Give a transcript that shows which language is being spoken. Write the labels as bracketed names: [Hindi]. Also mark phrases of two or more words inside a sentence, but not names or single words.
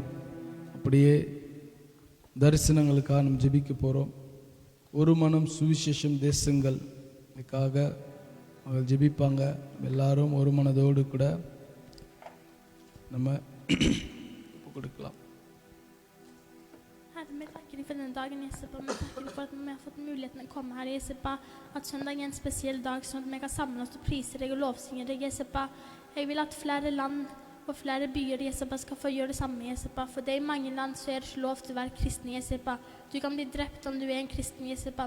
[Tamil] அப்படியே தரிசனங்களுக்காக நம்ம ஜெபிக்க போகிறோம். ஒரு மனம் சுவிசேஷம் தேசங்கள் இதுக்காக அவங்க ஜெபிப்பாங்க. எல்லாரும் ஒரு மனதோடு கூட நம்ம கொடுக்கலாம். [Swedish] Men tackar dig för den dagen, Jesupa. Men tackar dig för att vi har fått möjligheten att komma här, Jesupa. Att söndag är en speciell dag så att vi kan samlas och prisa dig och lovsynge dig, Jesupa. Jag vill att flera land och flera byer, Jesupa, ska få göra detsamma, Jesupa. För det i många land så är det inte lov att vara kristen, Jesupa. Du kan bli dräpt om du är en kristen, Jesupa.